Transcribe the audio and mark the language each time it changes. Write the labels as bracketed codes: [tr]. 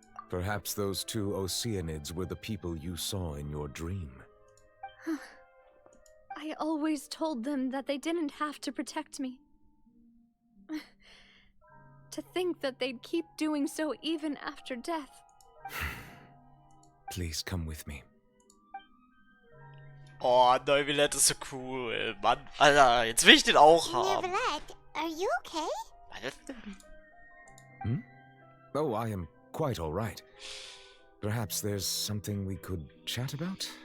[en] Perhaps those 2 Oceanids were the people you saw in your dream. I always told them that they didn't have to protect me. To think that they'd keep doing so even after death. Please come with me. [de] Oh, Neuvillette ist so cool, Mann. Alter, jetzt will ich den auch haben. [en] Neuvillette, are you okay? [de] Was ist denn? [en] Oh, I am quite all right. Perhaps there's something we could chat about?